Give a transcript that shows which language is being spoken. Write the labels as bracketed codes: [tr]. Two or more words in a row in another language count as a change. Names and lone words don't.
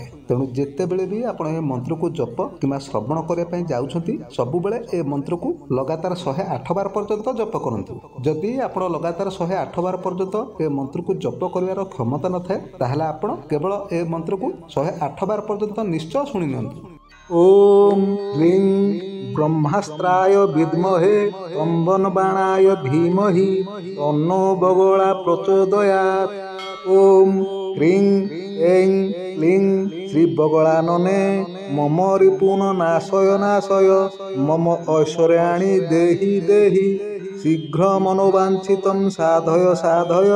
[or] ତେଣୁ ଯେତେବେଳେ ବି ଆପଣ ଏ ମନ୍ତ୍ରକୁ ଜପ କିମ୍ବା ଶ୍ରବଣ କରିବା ପାଇଁ ଯାଉଛନ୍ତି, ସବୁବେଳେ ଏ ମନ୍ତ୍ରକୁ ଲଗାତାର 108 ବାର ପର୍ଯ୍ୟନ୍ତ ଜପ କରନ୍ତୁ। ଯଦି ଆପଣ ଲଗାତାର 108 ବାର ପର୍ଯ୍ୟନ୍ତ ଏ ମନ୍ତ୍ରକୁ ଜପ କରିବାର କ୍ଷମତା ନଥାଏ, ତାହେଲେ ଆପଣ କେବଳ ଏ ମନ୍ତ୍ରକୁ 108 ବାର ପର୍ଯ୍ୟନ୍ତ ନିଶ୍ଚୟ ଶୁଣି ନିଅନ୍ତୁ। [sa] ଓମ୍ ह्रीं ब्रह्मास्त्राय विद्महे तम्बनबाणाय धीमहि तन्नो बगला प्रचोदयात्। ओम ह्रीं ऐं क्लीं श्री बगलानने मम रिपुन नाशय नाशय मम ऐश्वर्याणि देहि देहि शीघ्र मनोवांछितं साधय साधय।